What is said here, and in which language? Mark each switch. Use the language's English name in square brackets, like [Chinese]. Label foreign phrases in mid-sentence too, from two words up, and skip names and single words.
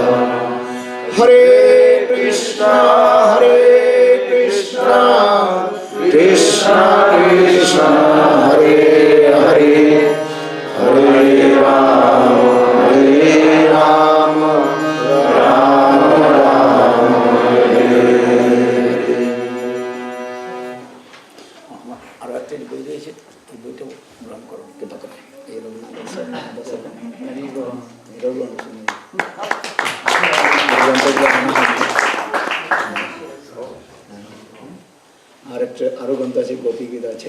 [Sanskrit] हरे कृष्ण कृष्ण कृष्ण हरे हरे हरे राम राम राम हरे हरे। [Bangla] আর একটা বই রয়েছে, এই বইটা গ্রহণ করো, কৃপা করে এই রঘুনাথ আর একটা আরো গ্রন্থ আছে, গোপী গীত আছে।